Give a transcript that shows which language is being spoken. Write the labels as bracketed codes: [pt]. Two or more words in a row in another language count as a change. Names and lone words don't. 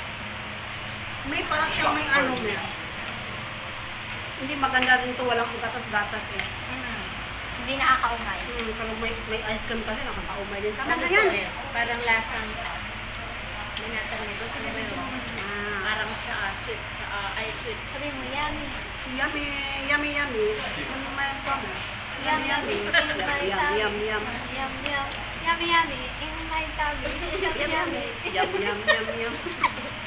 [tl] May para siyang may ano na. Hindi maganda rin ito, walang gatas-gatas eh. Hindi nakakaumay. Pero may ice cream kasi nakakaumay din. Tama Ano na to yan. eh? Parang lasang minatamis. Kasi parang sweet, ay sweet. Sabi mo, yummy. [en] Yummy, yummy, yummy. [tl] Ano may [en] problem? Yummy, yummy. In my Yum, tummy. yum, yum. Yum, yum. Yummy, yummy. In my tummy. Yum, yummy. Yum, yum, yum, yum.